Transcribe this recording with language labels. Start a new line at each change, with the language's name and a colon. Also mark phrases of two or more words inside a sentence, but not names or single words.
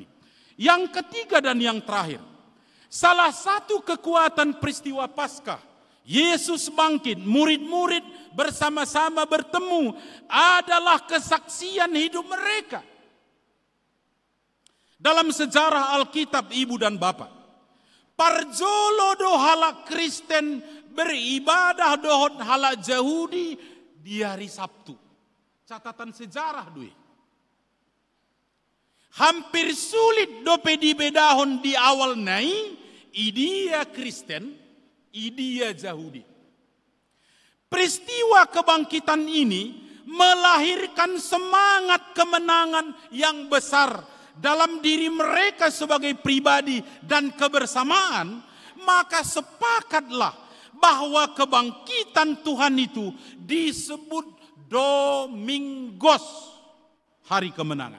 Indonesian: Yang ketiga dan yang terakhir, salah satu kekuatan peristiwa Paskah, Yesus bangkit, murid-murid bersama-sama bertemu, adalah kesaksian hidup mereka. Dalam sejarah Alkitab ibu dan bapak,
Batak Toba: parjolo do halak Kristen beribadah dohot halak Yahudi di hari Sabtu.
Indonesian: Catatan sejarah
Batak Toba: doi.
Indonesian: Hampir sulit
Batak Toba: dope dibedahon di awal nai, idia Kristen, idia Yahudi.
Indonesian: Peristiwa kebangkitan ini melahirkan semangat kemenangan yang besar dalam diri mereka sebagai pribadi dan kebersamaan. Maka sepakatlah bahwa kebangkitan Tuhan itu disebut Domingos, hari kemenangan.